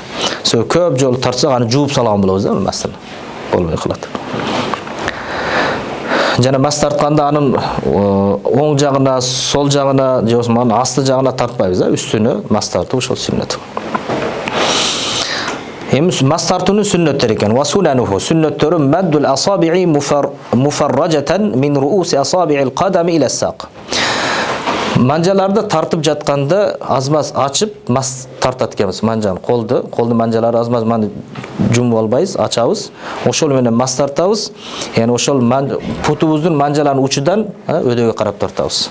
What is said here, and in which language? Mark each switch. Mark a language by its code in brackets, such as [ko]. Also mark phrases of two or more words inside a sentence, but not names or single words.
[ky] Себеби көп жолу тартсак аны жууп салган болобуз да мастыны. Болбой калат. Жана мас тартканда анын оң жагына, сол жагына, же болбосо асты жагына тартпайбыз да, үстүнө мас тартуу ошол сүннөт. Эми мас тартуунун сүннөттөрү экен. [ar] وسننه сүннөттөрү مد الأصابع مفرجة من رؤوس أصابع القدم إلى الساق. [ky] Манжаларды тартып жатканда азмаз ачып мас тартат экенбиз. Манжаны колдун манжалары азмаз маны жумуп албайбыз, ачабыз. Ошол менен мас тартабыз. Яны ошол путубуздун манжаларынын учудан өдөгө карап тартабыз.